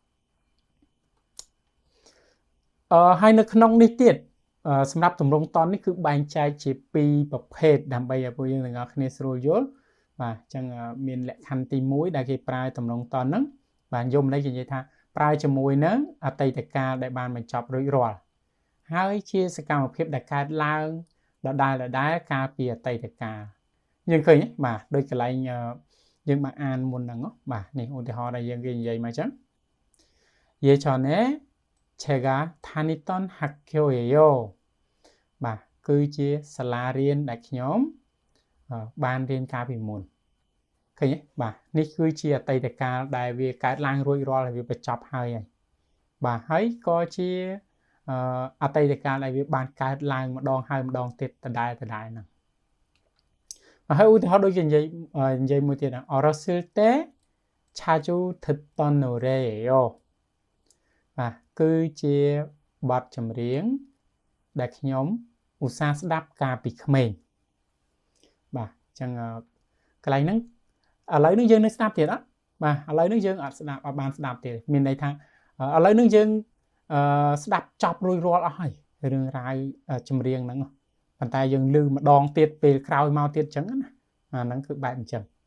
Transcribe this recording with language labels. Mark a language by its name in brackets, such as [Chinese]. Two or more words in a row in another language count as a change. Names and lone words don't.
[Khmer] ហើយនៅក្នុងនេះទៀតសម្រាប់ទម្រង់តននេះគឺបែងចែកជា2ប្រភេទដើម្បីឲ្យពួកយើងទាំងអស់គ្នាស្រួលយល់បាទអញ្ចឹងមានលក្ខខណ្ឌទី1ដែលគេប្រើទម្រង់តនហ្នឹងបាទយមន័យគេនិយាយថាប្រើជាមួយនឹងអតីតកាលដែលបានបញ្ចប់រួចរាល់ ហើយជាសកម្មភាពដែលកើតឡើងដដែលកាលពីអតីតកាលយើងឃើញបាទដូចកន្លែងយើងបានអានមុនហ្នឹងបាទនេះឧទាហរណ៍ដែលយើងគេនិយាយមកអញ្ចឹង [Korean] 예전에 제가 다니던 학교예요 [Khmer] បាទគឺជាសា លារៀនដែលខ្ញុំបានរៀនកាលពីមុនឃើញទេបាទនេះគឺជាអតីតកាលដែលវាកើតឡើងរួចរាល់ហើយវាបញ្ចប់ហើយបាទហើយក៏ជា អតីតកាលដែលវាបានកើតឡើងម្ដងហើយម្ដងទៀតដដែលហ្នឹងហើយឧទាហរណ៍ដូចគេនិយាយមួយទៀត [Korean] 어렸을 때 자주 듣던 노래예요 [Khmer] បាទគឺជាបទចម្រៀងដែលខ្ញុំឧស្សាហ៍ស្ដាប់កាលពីក្មេងបាទអញ្ចឹងកន្លែងហ្នឹងឥឡូវនេះយើងនៅស្ដាប់ទៀតអត់បាទឥឡូវនេះយើងអត់បានស្ដាប់ទៀតមានន័យថាឥឡូវនេះយើងស្ដាប់ចប់រួចរាល់អស់ហើយរឿងរ៉ាវចម្រៀងហ្នឹងប៉ុន្តែយើងឮម្ដងទៀតពេលក្រោយមកទៀតអញ្ចឹងណាអាហ្នឹងគឺបែបអញ្ចឹង